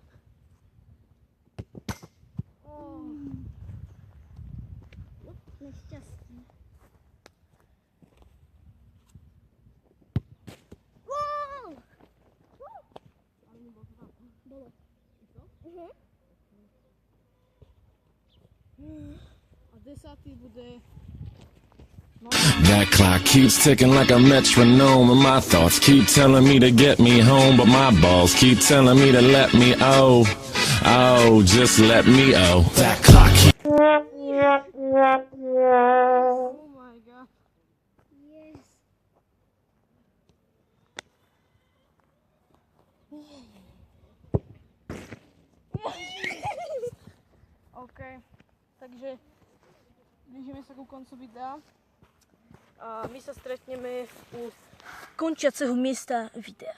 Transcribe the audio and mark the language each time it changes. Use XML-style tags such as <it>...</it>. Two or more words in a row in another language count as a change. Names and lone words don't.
<sk>Nešťastný. Ale nebolo to tam. Bolo. I co? taty bude...</sk> <en>That clock keeps ticking like a metronome, and my thoughts keep telling me to get me home, but my balls keep telling me to let me just let me That clock keep Oh my god. Yes.</en> <sk>OK, takže blížime sa ku koncu videa. A my sa stretneme u končiaceho miesta videa.</sk>